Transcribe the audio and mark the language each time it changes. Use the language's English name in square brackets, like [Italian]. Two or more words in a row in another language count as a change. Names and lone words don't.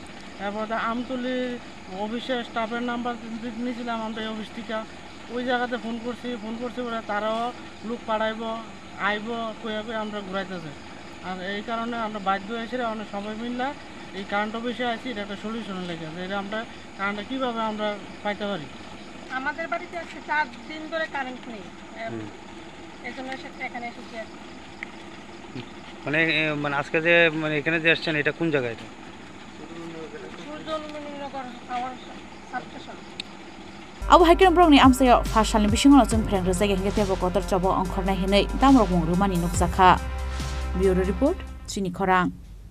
[Bangla] এরপর আমতলির অফিসের স্টাফের নাম্বার নিয়েছিলাম আমরা এই অফিস থেকে ওই জায়গাতে ফোন করছি ওরা তারাও লোক পাঠাইব আইব কয়ে আমরা ঘুরাইতেছে আর এই কারণে আমরা বাধ্য হয়েছি অনেক সবাই মিললে এই [English] current office [Bangla] আছি এটা একটা সলিউশন লেগেছে এটা আমরা কারেন্টটা কীভাবে আমরা পাইতে পারি। আমাদের বাড়িতে আজকে 4 দিন ধরে কারেন্ট নেই এই জন্য এখানে এসেছি মানে আজকে যে মানে এখানে যে আসছেন এটা কোন জায়গা এটা Surjomoni Nagar Power Substation [Kok Borok] Abu Haikram Brongni Amsaio Fashalni Bishingono jung phreng rejagi hingketebo kotor jobo ongkhornai hinei damrok mungrumani nukjakha. Bureau Report Chini Khorang.